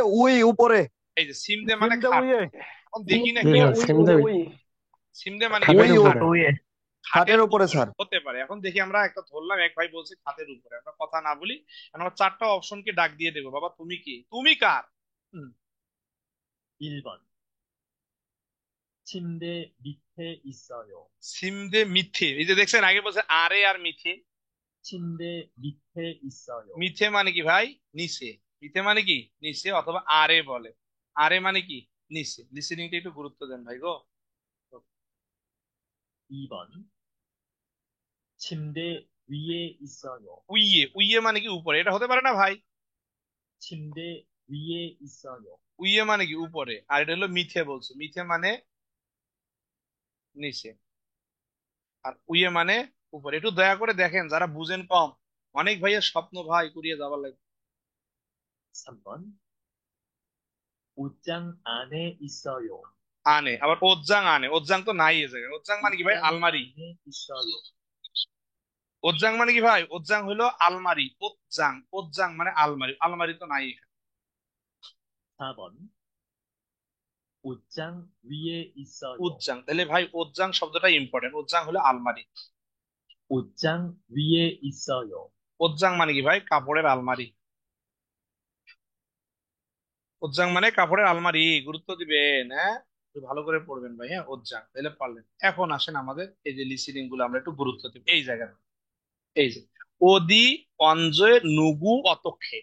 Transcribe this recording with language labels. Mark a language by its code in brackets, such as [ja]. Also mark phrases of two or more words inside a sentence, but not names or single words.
[bn] উই উপরে। এই যে সিমদে মানে খাট। এখন দেখি না কি সিমদে মানে কি উই ভাই? খাট। খাটের খাটের উপরে স্যার। হতে পারে। এখন দেখি, আমরা একটা ধরলাম, এক ভাই বলছে খাটের উপরে, আমরা কথা না বলি। এখন আমরা 4টা অপশনকে ডাক দিয়ে দেবো, বাবা তুমি কি? তুমি কার? [ko] 1번 침대 밑에 있어요. 침대 밑에. [bn] এই যে দেখছেন, আগে বলছে আরে আর মিথ্যে। [ko] 침대 밑에 있어요. [bn] মিথ্যে মানে কি ভাই? নিচে। মিথ্যে মানে কি? নিচে, অথবা আরে বলে। আরে মানে কি? নিচে। লিসেনিংটা একটু গুরুত্ব দেন ভাই গো। [ko] 2번 침대 위에 있어요. [bn] উইয়ে, উইয়ে মানে কি? উপরে। এটা হতে পারে না ভাই? [ko] 침대 위에 있어요. [bn] উইয়ে মানে কি? উপরে। আর এটা হলো মিথ্যে বলছে। মিথ্যে মানে নিচে, আর উইয়ে মানে উপরে। একটু দয়া করে দেখেন, যারা বুঝেন কম, অনেক ভাইয়ের স্বপ্ন ভাই কুড়িয়ে যাবার লাগে। [ko] 3번 옷장 안에 있어요. [bn] আনে, আবার [ko] 옷장 안에. [bn] ওজ্জাং তো নাই এই জায়গায়। ওজ্জাং মানে কি ভাই? আলমারি। [ko] 안에 있어요. [bn] ওজ্জাং মানে কি ভাই? ওজ্জাং হলো আলমারি। ওজ্জাং, ওজ্জাং মানে আলমারি। আলমারি তো নাই এখানে। [ko] 4번 옷장 위에 있어요. [bn] উজ্জাং, তাহলে ভাই ওজ্জাং শব্দটা ইম্পর্টেন্ট। ওজ্জাং হলো আলমারি। [ko] 옷장 위에 있어요. [bn] ওজ্জাং মানে কি ভাই? কাপড়ের আলমারি। ওজ্জাং মানে কাপড়ের আলমারি। গুরুত্ব দিবেন, হ্যাঁ, একটু ভালো করে পড়বেন ভাই। হ্যাঁ, ওজ্জাং, তাহলে পারলেন। এখন আসেন আমাদের এই যে লিসেনিং গুলো, আমরা একটু গুরুত্ব দিব এই জায়গায়। এই যে [ko] 어디 언제 누구 어떻게.